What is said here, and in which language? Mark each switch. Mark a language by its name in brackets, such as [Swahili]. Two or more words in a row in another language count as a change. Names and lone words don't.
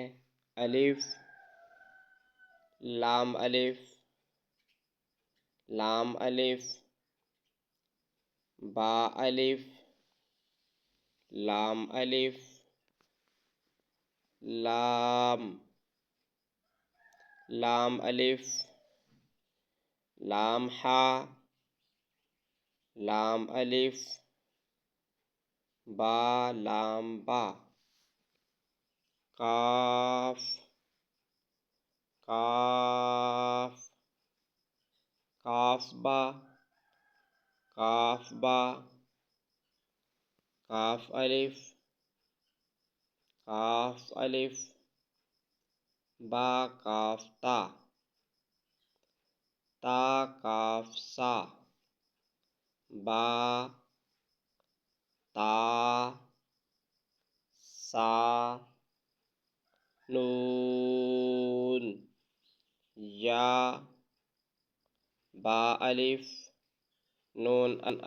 [Urdu] الف، لام الف، لام الف، با الف، لام الف، لام، لام الف، لام ہا، لام الف، با لام با، قاف، قاف، قاف با، قاف با، قاف الف، قاف الف، با قاف تا، تا قاف سا، با تا سا نون یا، با الف، نون